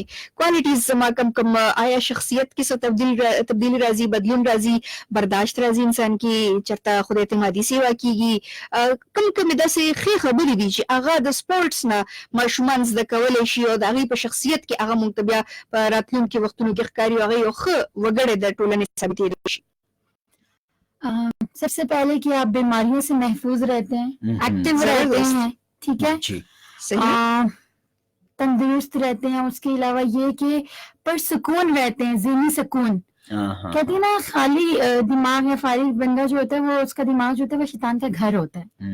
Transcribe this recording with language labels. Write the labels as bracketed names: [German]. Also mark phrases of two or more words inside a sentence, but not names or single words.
[Pashto] کوالټیز زما کم آیا شخصیت کې څه تبدیلی راځي، بدلون راځي، برداشت راځي انسان کې، چرته خود اعتمادي سیوا کیږي؟ کم داسې ښې خبرې دي چې هغه د سپورتس نه ماشومان زده کولی شي او د هغې په شخصیت کې هغه موږ ته بیا په راتلونکي وختونو کې ښکاري او هغه یو ښه وګړی د ټولنې ثابتېدلی شي. [Urdu] سب سے پہلے کہ آپ بیماریوں سے محفوظ رہتے ہیں، ایکٹیو رہتے ہیں، ٹھیک ہے، تندرست رہتے ہیں. اس کے علاوہ یہ کہ پرسکون رہتے ہیں، ذہنی سکون. کہتے ہیں نا خالی دماغ یا فارغ بندہ جو ہوتا ہے وہ اس کا دماغ جو ہوتا ہے وہ شیطان کا گھر ہوتا ہے.